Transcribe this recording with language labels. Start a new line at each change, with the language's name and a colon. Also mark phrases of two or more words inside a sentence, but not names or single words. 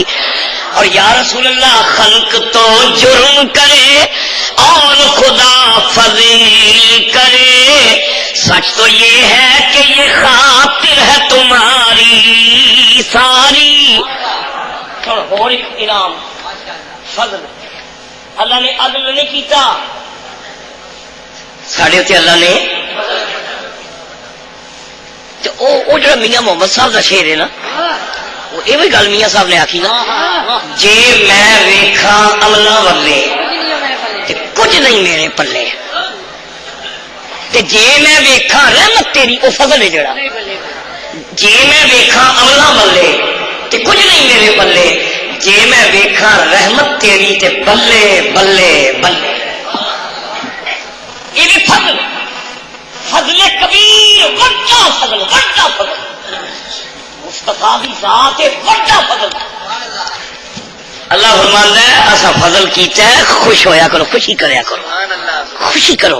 Urdu: اور یا رسول اللہ خلق تو جرم کرے اور خدا فضل کرے، سچ تو یہ ہے کہ یہ خاطر ہے تمہاری ساری.
Punjabi: اور ایک انعام فضل اللہ نے عدل نہیں کیتا ساڑھے تے، اللہ نے وہ جڑا میاں محمد صاحب کا شعر ہے نا، وہ یہ گل میاں صاحب نے آخی نا، جے میں ویکھا عملاں والے تے کچھ نہیں میرے پلے، تے جے میں ویکھا رحمت تیری وہ فضل ہے جڑا، جے میں ویکھا عملاں والے تے کچھ نہیں میرے پلے، جے میں ویکھا رحمت تیری تے بلے بلے بلے.
Urdu: یہ بھی فضل، فضل کبیر، بڑا فضل، بڑا فضل.
Punjabi: مصطفیٰ دی ذات ہے بڑا فضل. اللہ فرماندا ہے اسا فضل کیتا ہے خوش ہویا کرو خوشی کریا کرو خوشی کرو.